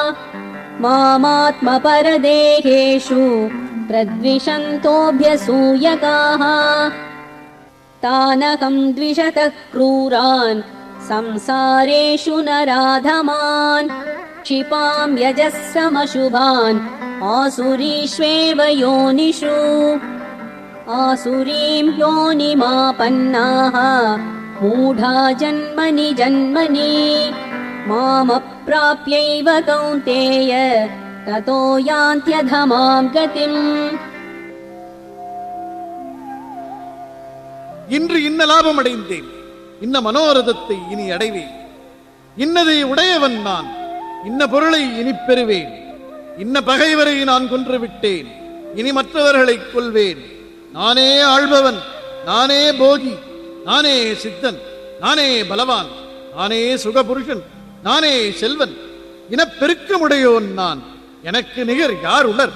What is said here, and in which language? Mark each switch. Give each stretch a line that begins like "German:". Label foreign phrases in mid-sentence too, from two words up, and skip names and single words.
Sanskrit: मामात्मपरदेहेषु प्रद्विषन्तोऽभ्यसूयकाः तानहं द्विषतः क्रूरान् संसारेषु नराधमान् क्षिपां यजस्रमशुभान् आसुरीष्वेव योनिषु आसुरीं योनिमापन्नाः मूढा जन्मनि जन्मनि मामप्राप्यैव कौन्तेय ततो यान्त्यधमां गतिम्.
Tamil: இன்று இன்ன லாபம் அடைந்தேன், இன்ன மனோரதத்தை இனி அடைவேன், இன்னதை உடையவன் நான், இன்ன பொருளை இனி பெறுவேன், இன்ன பகைவரை நான் கொன்று விட்டேன், இனி மற்றவர்களை கொல்வேன், நானே ஆள்பவன், நானே போகி, நானே சித்தன், நானே பலவான், நானே சுகபுருஷன், நானே செல்வன், இனப்பெருக்கமுடையோன் நான், எனக்கு நிகர் யார் உளர்?